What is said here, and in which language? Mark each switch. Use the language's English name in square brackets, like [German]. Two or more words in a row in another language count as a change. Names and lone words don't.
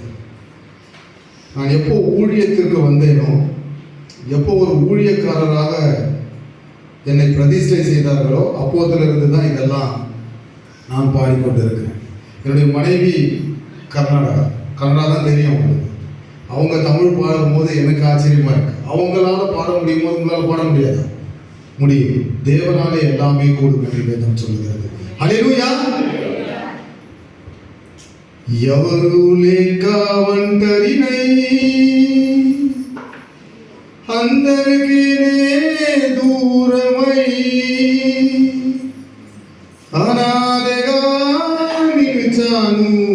[Tamil] நான் எப்போ ஊழியத்திற்கு வந்தேனோ, எப்போ ஒரு ஊழியக்காரராக என்னை பிரதிஷ்டை செய்தார்களோ அப்போதிலிருந்து தான் இதெல்லாம் நான் பாடிக்கொண்டு இருக்கிறேன். என்னுடைய மனைவி கன்னடா தான் தெரியும் உங்களுக்கு. அவங்க தமிழ் பாடும்போது எனக்கு ஆச்சரியமா இருக்கு. அவங்களால பாட முடியும் போது உங்களால் பாட முடியாது. முடியும். தேவனாலே எல்லாமே கூடும் என்று வேதம் சொல்லுகிறது. [Telugu] హల్లెలూయా. ఎవరు లేక ఒంటరినై అందరికీ దూరమై అనాథగా నిలిచాను.